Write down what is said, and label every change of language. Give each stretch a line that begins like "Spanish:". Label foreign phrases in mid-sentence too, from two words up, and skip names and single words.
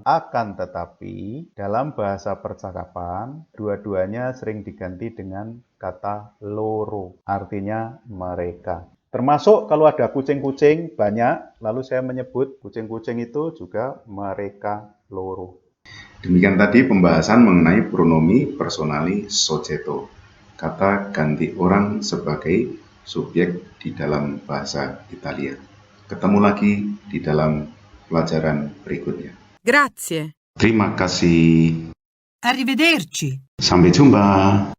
Indonesian: Akan tetapi dalam bahasa percakapan dua-duanya sering diganti dengan kata loro, artinya mereka. Termasuk kalau ada kucing-kucing banyak, lalu saya menyebut kucing-kucing itu juga mereka loro. Demikian tadi pembahasan mengenai
Italian: pronomi personali soggetto,
Indonesian: kata ganti orang sebagai subjek di dalam bahasa Italia. Ketemu lagi di dalam pelajaran berikutnya.
Italian: Grazie.
Indonesian: Terima kasih.
Italian: Arrivederci.
Indonesian: Sampai jumpa.